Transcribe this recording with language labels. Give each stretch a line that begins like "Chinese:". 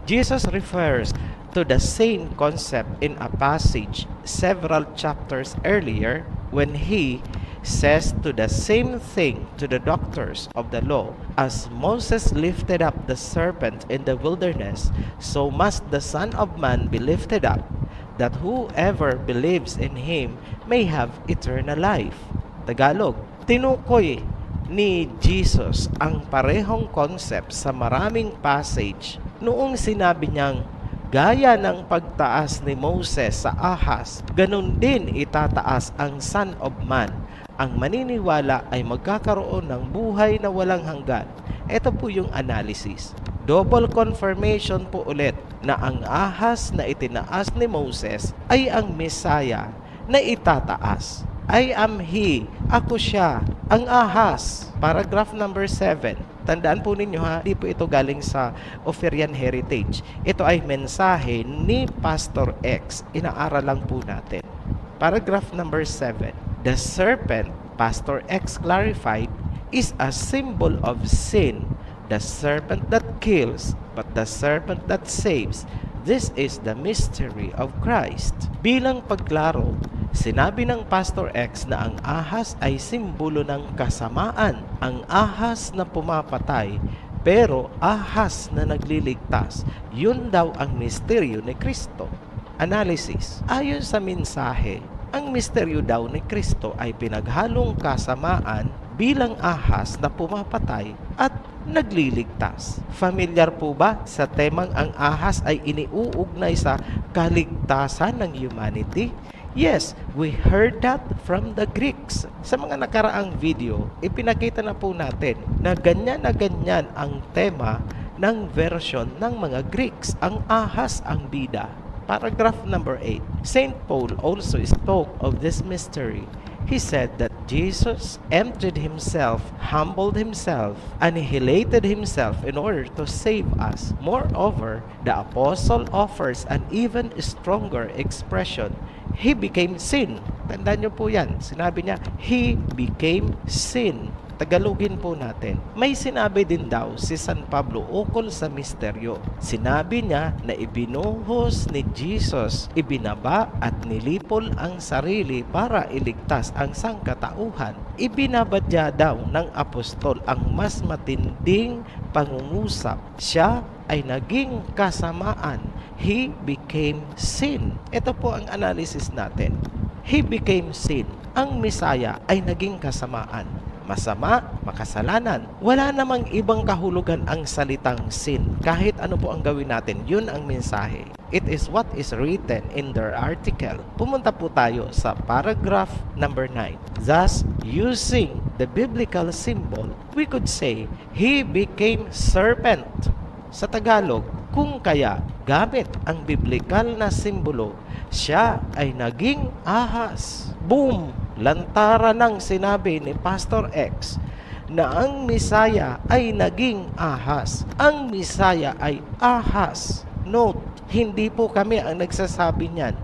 English: Jesus refers to the same concept in a passage several chapters earlier when He says to the same thing to the doctors of the law, "As Moses lifted up the serpent in the wilderness, so must the Son of Man be lifted up, that whoever believes in Him may have eternal life."
Filipino: Tagalog, tinukoy ni Jesus ang parehong concept sa maraming passage noong sinabi niyang, gaya ng pagtaas ni Moses sa ahas, ganun din itataas ang Son of Man. Ang maniniwala ay magkakaroon ng buhay na walang hanggan. Ito po yung analysis. Double confirmation po ulit na ang ahas na itinaas ni Moses ay ang Messiah na itataas.
English: I am He,
Filipino: ako siya, ang ahas.
English: Paragraph number 7.
Filipino: Tandaan po ninyo ha, di po ito galing sa Oferian Heritage. Ito ay mensahe ni Pastor X. Inaaral lang po natin.
English: Paragraph number 7. The serpent, Pastor X clarified, is a symbol of sin. The serpent that kills, but the serpent that saves. This is the mystery of Christ.
Filipino: Bilang pagklaro, sinabi ng Pastor X na ang ahas ay simbolo ng kasamaan. Ang ahas na pumapatay, pero ahas na nagliligtas. Yun daw ang misteryo ni Kristo. Analysis. Ayon sa mensahe, Ang misteryo daw ni Kristo ay pinaghalong kasamaan bilang ahas na pumapatay at nagliligtas. Familiar po ba sa temang ang ahas ay iniuugnay sa kaligtasan ng humanity?
English: Yes, we heard that from the Greeks.
Filipino: Sa mga nakaraang video, ipinakita na po natin na ganyan ang tema ng version ng mga Greeks. Ang ahas ang bida.
English: Paragraph number 8. Saint Paul also spoke of this mystery. He said that Jesus emptied himself, humbled himself, annihilated himself in order to save us. Moreover, the apostle offers an even stronger expression. He became sin.
Filipino: Tandaan niyo po yan. Sinabi niya,
English: He became sin.
Filipino: Tagalogin po natin. May sinabi din daw si San Pablo ukol sa misteryo. Sinabi niya na ibinuhos ni Jesus, ibinaba at nilipol ang sarili para iligtas ang sangkatauhan. Ibinabadya daw ng apostol ang mas matinding pangungusap. Siya ay naging kasamaan.
English: He became sin.
Filipino: Ito po ang analysis natin.
English: He became sin.
Filipino: Ang Misaya ay naging kasamaan. Masama, makasalanan. Wala namang ibang kahulugan ang salitang sin. Kahit ano po ang gawin natin, yun ang mensahe.
English: It is what is written in their article.
Filipino: Pumunta po tayo sa
English: paragraph number 9. Thus, using the biblical symbol, we could say, He became serpent.
Filipino: Sa Tagalog, kung kaya gamit ang biblikal na simbolo, siya ay naging ahas. Boom! Lantara ng sinabi ni Pastor X na ang Misaya ay naging ahas. Ang Misaya ay ahas. Note, hindi po kami ang nagsasabi niyan.